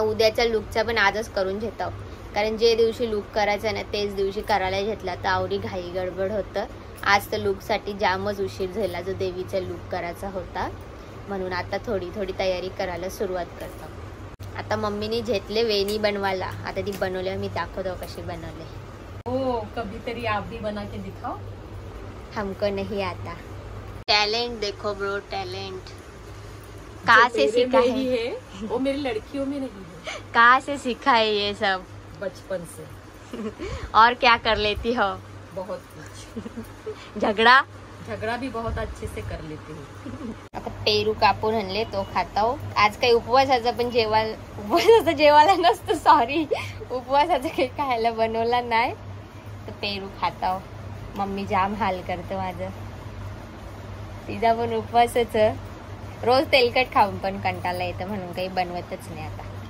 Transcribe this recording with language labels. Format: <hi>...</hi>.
<mr>उद्याच्या लुकचा पण आजच करून घेतो, कारण जे दिवशी लुक करायचं ना तेच दिवशी करायला घेतला तर आवडी घाई गडबड होतं. आज तर लुकसाठी जामच उशीर झाला, जो देवीचा लुक करायचा होता, म्हणून आता थोडी थोडी तयारी करायला सुरुवात करतो. आता मम्मीने घेतले वेणी बनवायला, आता ती बनवल्या मी दाखवतो कशी बनवले.</mr> <hi>हो, कभी तरी आप भी बना के दिखाओ. हमको नहीं आता. टैलेंट देखो ब्रो, टैलेंट कहाँ से सीखा है? वो मेरी लड़कियों में नहीं है. कहाँ से सीखा है ये सब? बचपन से. और क्या कर लेती हो? बहुत कुछ. झगड़ा भी बहुत अच्छे से कर लेते हैं.</hi> <mr>आता पेरू कापून आणले, तो खाताव. आज काही उपवासाचं पण जेवायला नसतं, सॉरी, उपवासाचं काही खायला बनवला नाही, तर पेरू खाताव. मम्मी जाम हाल करते माझं. तिचा पण उपवासच, रोज तेलकट खाऊन पण कंटाळा येतं, म्हणून काही बनवतच नाही आता.</mr>